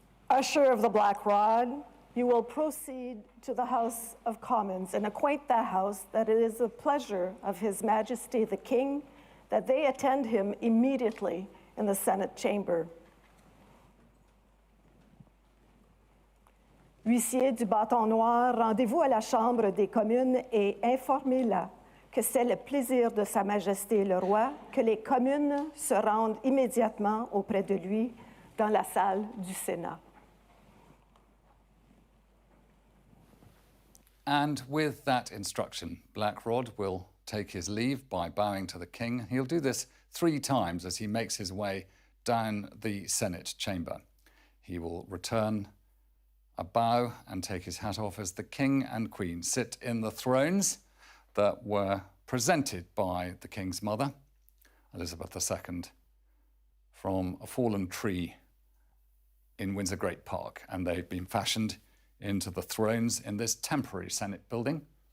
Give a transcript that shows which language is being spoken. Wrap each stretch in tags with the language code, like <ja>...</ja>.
<en>Usher of the Black Rod, you will proceed to the House of Commons and acquaint that House that it is the pleasure of His Majesty the King that they attend him immediately in the Senate chamber.</en> <fr>Huissier du bâton noir, rendez-vous à la Chambre des communes et informez-la que c'est le plaisir de Sa Majesté le Roi que les communes se rendent immédiatement auprès de lui dans la salle du Sénat.</fr> <en>And with that instruction, Black Rod will take his leave by bowing to the king. He'll do this 3 times as he makes his way down the Senate chamber. He will return a bow and take his hat off as the king and queen sit in the thrones that were presented by the king's mother, Elizabeth II, from a fallen tree in Windsor Great Park, and they've been fashioned into the thrones in this temporary Senate building.</en>